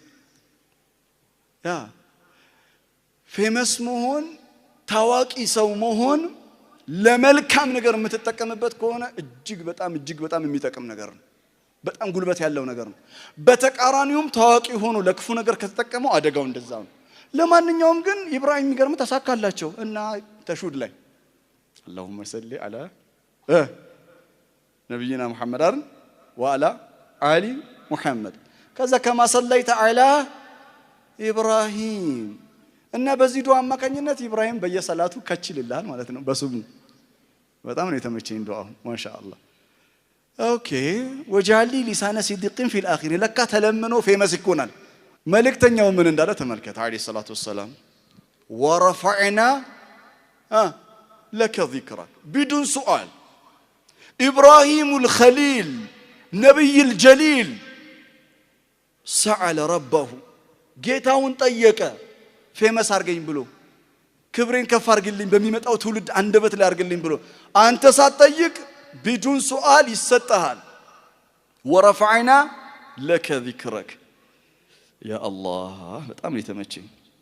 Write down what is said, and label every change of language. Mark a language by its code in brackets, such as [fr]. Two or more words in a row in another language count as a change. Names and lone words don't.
[am] ያ ፌመስ መሆን ታዋቂ ሰው መሆን ለመልካም ነገር የምትጠቀምበት ከሆነ እጅግ በጣም የሚጠቅም ነገር ነው በጣም ጉልበት ያለው ነገር ነው በተቃራኒውም ታዋቂ ሆኖ ለክፉ ነገር ከተጠቀመው አደጋው እንደዛው ነው ለማንኛውም ግን ኢብራሂም ይገርም ተሳካላቸው እና ተሹድ ላይ [ar] اللهم صل على نبينا محمد وعلى آل محمد كذا كما صليت على إبراهيم [am] እና በዚህ ዱዓ አማካኝነት ኢብራሂም በየሰላቱ ከችልላል ማለት ነው በሱሙ በጣም ነው የተመቸኝ ዱዓው ማሻአላህ ኦኬ [ar] واجعل لي لسان صدق في الآخرين [am] ለካ ተለምኖ ፌመስ ይኮናል መልእክተኛው ምን እንዳለ ተመልከተ [ar] عليه الصلاة والسلام ورفعنا لك ذكرك بدون سؤال إبراهيم الخليل نبي الجليل سأل ربه [am] ጌታውን ጠየቀ ፌመስ አርገኝ ብሎ ክብሬን ከፍ አርግልኝ በሚመጣው ትውልድ አንደበት ላይ አርግልኝ ብሎ አንተ ሳትጠይቅ [ar] بدون سؤال [am] ይሰጣል [ar] ورفعنا لك ذكرك يا الله [am] በጣም የተመቸኝ